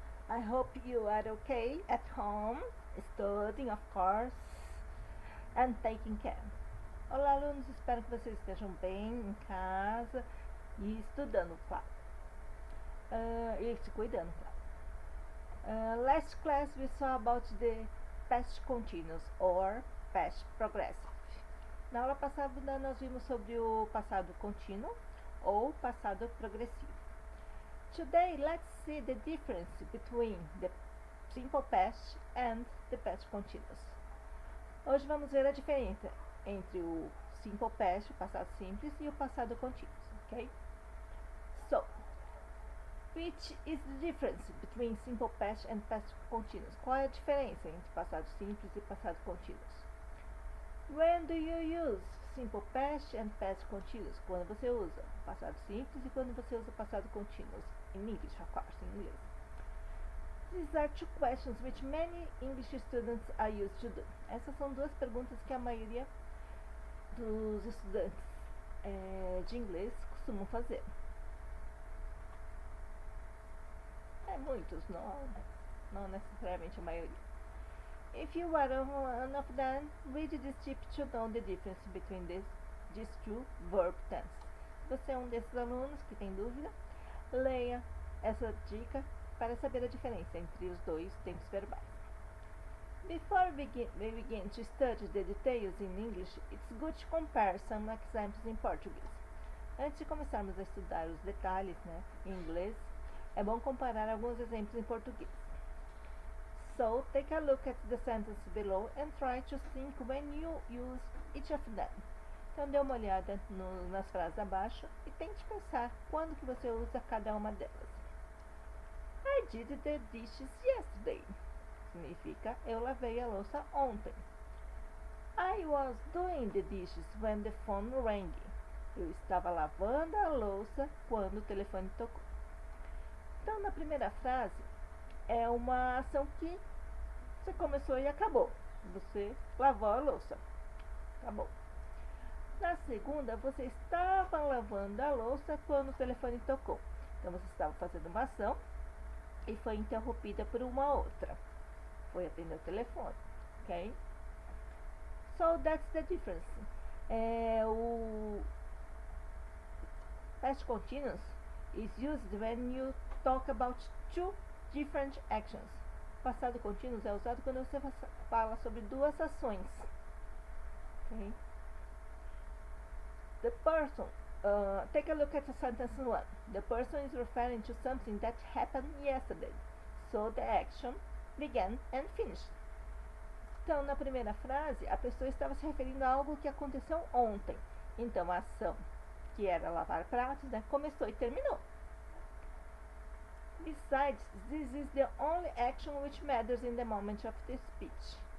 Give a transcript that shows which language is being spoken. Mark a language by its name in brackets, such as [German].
[English] I hope you are okay at home, studying, of course, and taking care. [Portuguese] Olá, alunos. Espero que vocês estejam bem em casa e estudando, claro. E se cuidando, claro. [English] Last class we saw about the past continuous or past progressive. [Portuguese] Na aula passada nós vimos sobre o passado contínuo ou passado progressivo. [English] Today, let's see the difference between the simple past and the past continuous. [Portuguese] Hoje vamos ver a diferença entre o simple past, o passado simples, e o passado contínuo, ok? [English] So, which is the difference between simple past and past continuous? [Portuguese] Qual é a diferença entre passado simples e passado contínuo? [English] When do you use simple past and past continuous? [Portuguese] Quando você usa passado simples e quando você usa passado continuous? [English] In English, of course, in inglês. These are two questions which many English students are used to do. [Portuguese] Essas são duas perguntas que a maioria dos estudantes de inglês costumam fazer. Muitos, não necessariamente a maioria. [English] If you are one of them, read this tip to know the difference between these two verb tenses. [Portuguese] Se você é um desses alunos que tem dúvida, leia essa dica para saber a diferença entre os dois tempos verbais. [English] Before we begin to study the details in English, it's good to compare some examples in Portuguese. [Portuguese] Antes de começarmos a estudar os detalhes, em inglês, é bom comparar alguns exemplos em português. [English] So, take a look at the sentences below and try to think when you use each of them. [Portuguese] Então, dê uma olhada nas frases abaixo e tente pensar quando que você usa cada uma delas. [English] I did the dishes yesterday. [Portuguese] Significa, eu lavei a louça ontem. [English] I was doing the dishes when the phone rang. [Portuguese] Eu estava lavando a louça quando o telefone tocou. Então, na primeira frase, é uma ação que você começou e acabou. Você lavou a louça. Acabou. Na segunda, você estava lavando a louça quando o telefone tocou. Então, você estava fazendo uma ação e foi interrompida por uma outra. Foi atender o telefone. Ok? [English] So, that's the difference. O past continuous is used when you talk about two different actions. [Portuguese] Passado contínuo é usado quando você fala sobre duas ações. [English] Okay? The person, take a look at the sentence 1. The person is referring to something that happened yesterday. So the action began and finished. [Portuguese] Então, na primeira frase, a pessoa estava se referindo a algo que aconteceu ontem. Então, a ação, que era lavar pratos, começou e terminou. [English] Besides, this is the only action which matters in the moment of the speech.